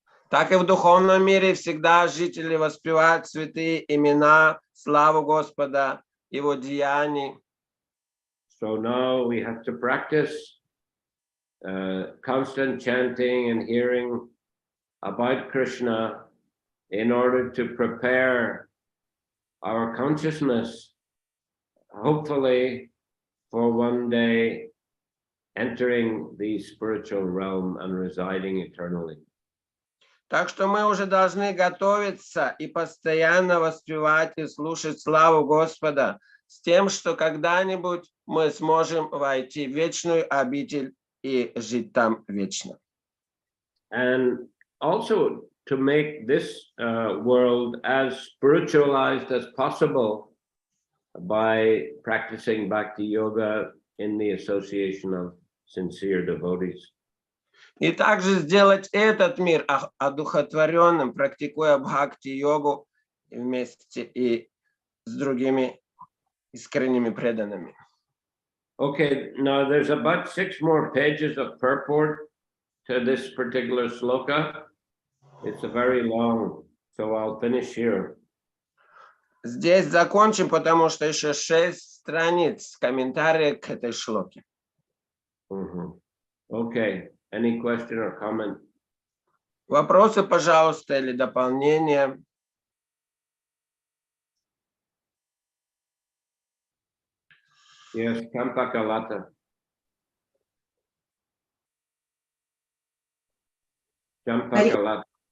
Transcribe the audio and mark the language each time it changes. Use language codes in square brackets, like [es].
[ru] Так и в духовном мире всегда жители воспевают святые имена, славу Господа, Его деяний. [en] So now we have to practice constant chanting and hearing about Krishna in order to prepare our consciousness, hopefully, for one day entering the spiritual realm and residing eternally. [ru] Так что мы уже должны готовиться и постоянно воспевать и слушать славу Господа с тем, что когда-нибудь мы сможем войти в вечную обитель и жить там вечно. [en] And also to make this world as spiritualized as possible by practicing bhakti yoga in the association of sincere devotees. [ru] И также сделать этот мир одухотворенным, практикуя бхакти-йогу вместе и с другими искренними преданными. [en] Okay, now there's about 6 more pages of purport to this particular sloka. It's a very long, so I'll finish here. [ru] Здесь закончим, потому что еще 6 страниц комментариев к этой шлоке. [en] Okay, any question or comment? [ru] Вопросы, пожалуйста, или дополнения? [en] Yes, Kampakalata. Kampakalata.